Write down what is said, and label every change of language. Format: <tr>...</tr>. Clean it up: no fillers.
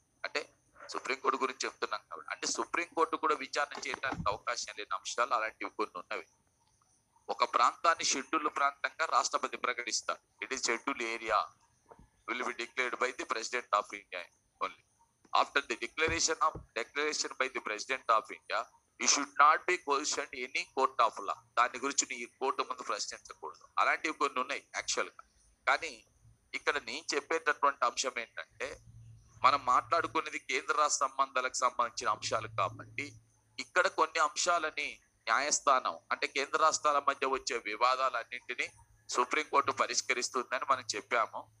<te>అంటే సుప్రీంకోర్టు గురించి చెప్తున్నాం కాబట్టి, అంటే సుప్రీంకోర్టు కూడా విచారణ చేయడానికి అవకాశం లేని అంశాలు అలాంటివి కొన్ని ఉన్నవి. ఒక ప్రాంతాన్ని షెడ్యూల్ ప్రాంతంగా రాష్ట్రపతి ప్రకటిస్తాడు.</te> <en>It is schedule area will be declared by the president of India only. After the declaration by the president of India, you should not be questioned any court of law.</en> <te>దాని గురించి నీ court ముందు ప్రశ్నించకూడదు. అలాంటివి కొన్ని ఉన్నాయి actual గా. కానీ ఇక్కడ నేను చెప్పేటటువంటి అంశం ఏంటంటే మనం మాట్లాడుకునేది కేంద్ర రాష్ట్ర సంబంధాలకు సంబంధించిన అంశాలు కాబట్టి ఇక్కడ కొన్ని అంశాలని న్యాయస్థానం అంటే కేంద్ర రాష్ట్రాల మధ్య వచ్చే వివాదాలన్నింటినీ సుప్రీంకోర్టు పరిష్కరిస్తుందని మనం చెప్పాము.</te>